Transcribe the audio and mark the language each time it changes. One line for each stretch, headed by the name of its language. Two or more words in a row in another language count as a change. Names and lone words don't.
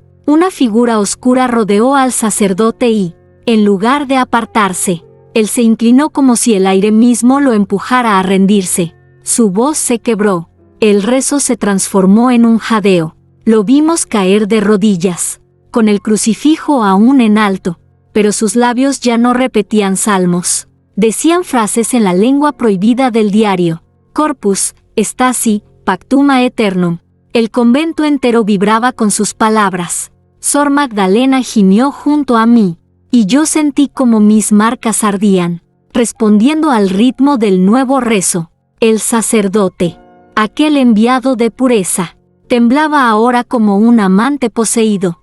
Spanish: Una figura oscura rodeó al sacerdote y, en lugar de apartarse, él se inclinó como si el aire mismo lo empujara a rendirse. Su voz se quebró, el rezo se transformó en un jadeo. Lo vimos caer de rodillas, con el crucifijo aún en alto, pero sus labios ya no repetían salmos. Decían frases en la lengua prohibida del diario.
Latin: Corpus, stasi, pactum aeternum.
Spanish: El convento entero vibraba con sus palabras. Sor Magdalena gimió junto a mí, y yo sentí como mis marcas ardían, respondiendo al ritmo del nuevo rezo. El sacerdote, aquel enviado de pureza, temblaba ahora como un amante poseído.